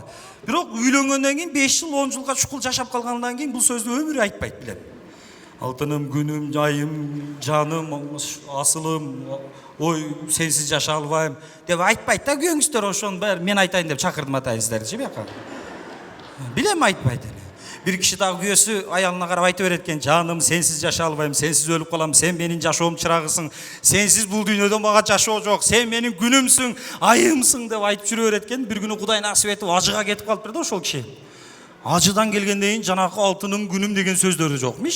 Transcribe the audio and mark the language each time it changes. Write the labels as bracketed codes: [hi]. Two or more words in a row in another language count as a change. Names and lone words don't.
[ky] Бирок үйлөнгөндөн кийин 5 жыл, 10 жылга чукул жашап калгандан кийин бул сөздү өмүрү айтпайт билем. Алтыным, күнүм, айым, жаным, асылым, ой, сенсиз жашай албайм деп айтпайт да күйөөңүздөр. Ошонун баары мен айтайын деп чакырдым атайын сиздерди, бияка. Билем айтпайт эми. Bir kişi daha kүйөөсү аялына карап айтып берет экен, жаным, сенсиз жашай албайм, сенсиз өлүп калам, сен менин жашоом чырагысың, сенсиз бул дүйнөдө мага жашоо жок, сен менин күнүмсүң, айымсың деп айтып жүрө берет экен. Бир күнү Кудай насип этип ажыга кетип калыптыр да ошол киши. Ажыдан келгенден кийин жанакы алтыным күнүм деген сөздөрү жокмуш.